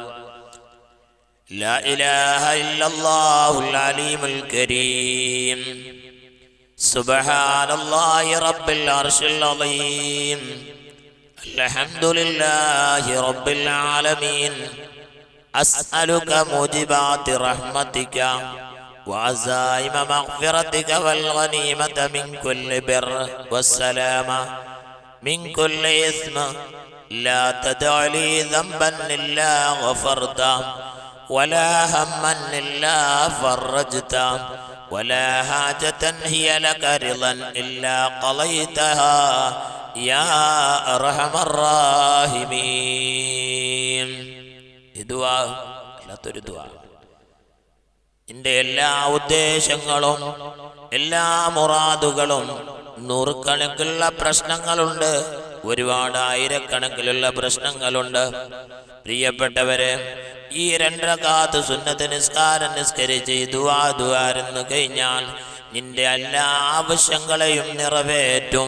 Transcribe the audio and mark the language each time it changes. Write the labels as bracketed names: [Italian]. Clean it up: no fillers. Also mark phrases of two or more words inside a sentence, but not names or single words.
[Arabic] لا إله إلا الله العليم الكريم سبحان الله رب العرش العظيم الحمد لله رب العالمين أسألك موجبات رحمتك وعزائم مغفرتك والغنيمة من كل بر والسلامة من كل إثم لا تدع لي ذنبا إلا غفرته ولا هما إلا فرجته ولا حاجة هي لك رضا إلا قضيتها يا أرحم الراحمين. دعاء لا تريد دعاء. [Malayalam] എൻ്റെ എല്ലാ ഉദ്ദേശങ്ങളും എല്ലാ മുറാദുകളും നൂറുകണക്കിലുള്ള പ്രശ്നങ്ങളുണ്ട്, ഒരുപാട് ആയിരക്കണക്കിലുള്ള പ്രശ്നങ്ങളുണ്ട്. പ്രിയപ്പെട്ടവരെ, ഈ 2 റക്അത്ത് സുന്നത്ത് നിസ്കാരം നിസ്കരിച്ച് ദുആന്ന് കഴിഞ്ഞാൽ നിന്റെ എല്ലാ ആവശ്യങ്ങളെയും നിറവേറ്റും.